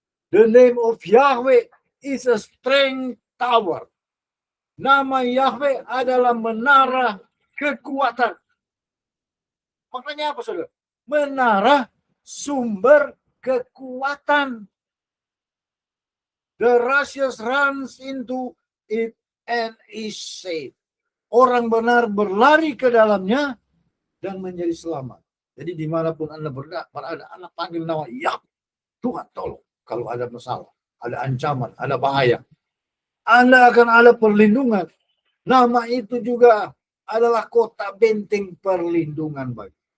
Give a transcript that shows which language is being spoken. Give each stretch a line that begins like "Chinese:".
English: The name of Yahweh is a strength tower.
Indonesian: Nama Yahweh adalah menara kekuatan. Maknanya apa, saudara? Menara sumber kekuatan.
English: The righteous runs into it and is safe.
Indonesian: Orang benar berlari ke dalamnya dan menjadi selamat. Jadi dimanapun Anda berada, Anda panggil nama Yahweh. Tuhan tolong. Kalau ada masalah, ada ancaman, ada bahaya, Anda akan ada perlindungan. Nama itu juga adalah kota benteng perlindungan bagi.